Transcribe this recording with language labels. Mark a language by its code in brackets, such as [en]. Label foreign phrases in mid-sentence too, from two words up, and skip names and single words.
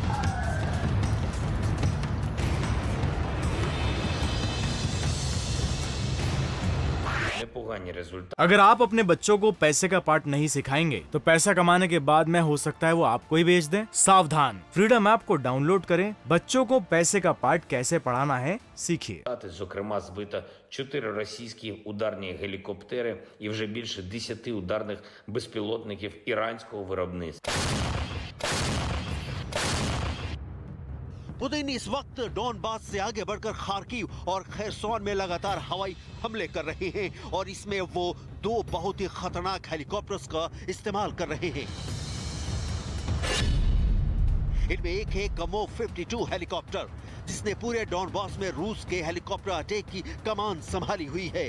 [hi] अगर आप अपने बच्चों को पैसे का पार्ट नहीं सिखाएंगे तो पैसा कमाने के बाद में हो सकता है वो आपको ही बेच दें। सावधान, फ्रीडम ऐप को डाउनलोड करें, बच्चों को पैसे का पार्ट कैसे पढ़ाना है सीखिए। [uk] Зокрема, збито 4 російські ударні гелікоптери і вже більше 10 ударних безпілотників іранського виробництва. [hi] पुतिन इस वक्त डॉनबास से आगे बढ़कर खार्किव और खैरसोन में लगातार हवाई हमले कर रहे हैं और इसमें वो 2 बहुत ही खतरनाक हेलीकॉप्टर्स का इस्तेमाल कर रहे हैं। इनमें एक है कमोव 52 हेलीकॉप्टर जिसने पूरे डॉनबास में रूस के हेलीकॉप्टर अटैक की कमान संभाली हुई है।